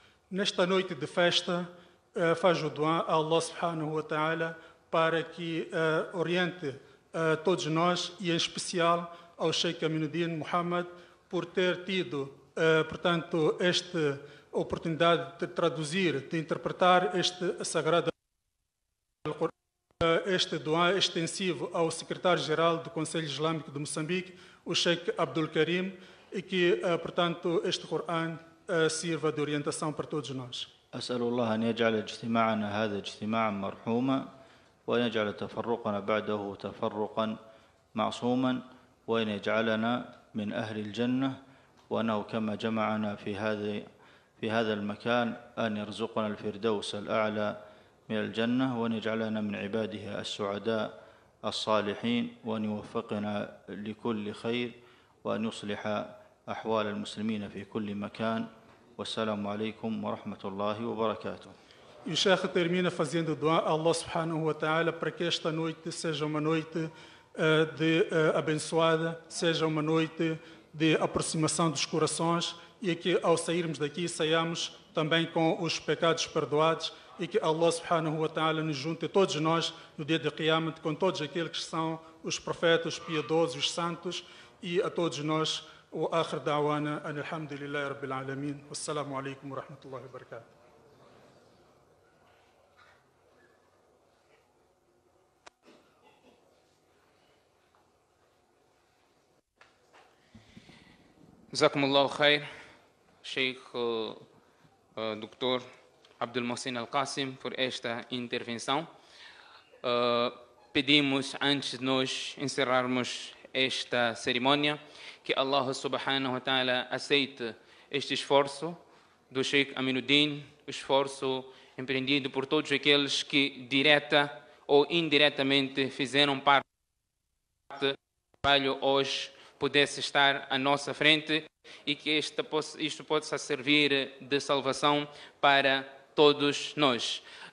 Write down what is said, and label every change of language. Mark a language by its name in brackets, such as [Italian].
[Portuguese] Nesta noite de festa, faz o dua a Allah subhanahu wa ta'ala para que oriente todos nós e em especial ao Sheikh Aminuddin Muhammad por ter tido, portanto, esta oportunidade de traduzir, de interpretar este sagrado este dua extensivo ao secretário-geral do Conselho Islâmico de Moçambique, o Sheikh Abdul Karim, e que, portanto, este Coran sirva de orientação para todos nós. [Arabic] أسأل الله أن يجعل اجتماعنا هذا اجتماعا مرحوما وأن يجعل تفرقنا بعده تفرقا معصوما وأن يجعلنا من أهل الجنة وأنه كما جمعنا في هذا المكان أن يرزقنا الفردوس الأعلى من الجنة وأن يجعلنا من عباده السعداء الصالحين وأن يوفقنا لكل خير وأن يصلح أحوال المسلمين في كل مكان والسلام عليكم ورحمة الله وبركاته. [Portuguese] E o Sheikh termina fazendo dua a Allah subhanahu wa ta'ala para que esta noite seja uma noite abençoada, seja uma noite de aproximação dos corações e que ao sairmos daqui saiamos também com os pecados perdoados e que Allah subhanahu wa ta'ala nos junte todos nós no dia de Qiyamah com todos aqueles que são os profetas, os piedosos, os santos e a todos nós. [Arabic] وآخر دعوانا أن الحمد لله رب العالمين والسلام عليكم ورحمة الله وبركاته. جزاكم الله خير Sheikh Dr. [Portuguese] Abdul Mohsin Al-Qasim por esta intervenção. Pedimos, antes de nós encerrarmos esta cerimônia, que Allah subhanahu wa ta'ala aceite este esforço do Sheikh Aminuddin, o esforço empreendido por todos aqueles que direta ou indiretamente fizeram parte do trabalho hoje, pudesse estar à nossa frente e que isto possa servir de salvação para todos nós.